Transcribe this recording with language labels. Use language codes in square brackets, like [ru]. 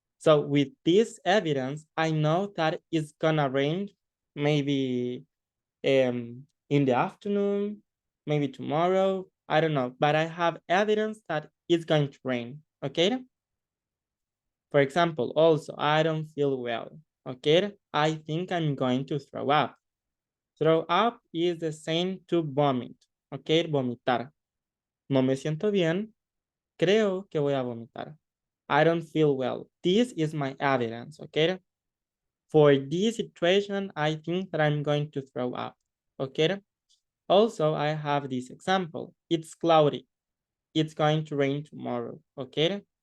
[en] So with this evidence, I know that it's gonna rain maybe in the afternoon, maybe tomorrow, I don't know, but I have evidence that it's going to rain, okay? For example, also, I don't feel well, okay? I think I'm going to throw up. Throw up is the same to vomit, okay? [es] Vomitar. No me siento bien, creo que voy a vomitar. [en] I don't feel well. This is my evidence, okay? For this situation, I think that I'm going to throw up, okay? Also, I have this example. It's cloudy. It's going to rain tomorrow, okay?